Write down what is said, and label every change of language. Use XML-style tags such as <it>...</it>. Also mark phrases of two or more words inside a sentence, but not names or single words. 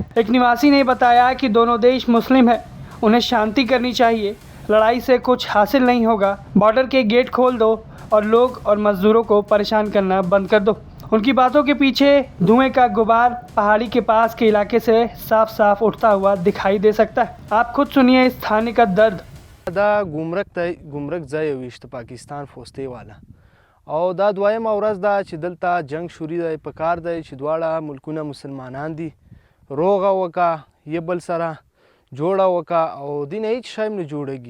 <hi>एक निवासी ने बताया कि दोनों देश मुस्लिम हैं, उन्हें शांति करनी चाहिए, लड़ाई से कुछ हासिल नहीं होगा, बॉर्डर के गेट खोल दो और लोग और मजदूरों को परेशान करना बंद कर दो। उनकी बातों के पीछे धुएं का गुबार पहाड़ी के पास के इलाके से साफ साफ उठता हुआ दिखाई दे सकता है। आप खुद सुनिए स्थानीय का दर्द।</hi> <ps>دا ګمرک ځای ویشت پاکستان فوستې والا او دا دویمه ورځ ده چې دلته جنگ شروع دی. په کار دی چې دواړه ملکونه مسلمانان دي، روغه وکړه یو بل سره جوړه وکړه او دین هیڅ شی هم نه جوړېږي.</ps>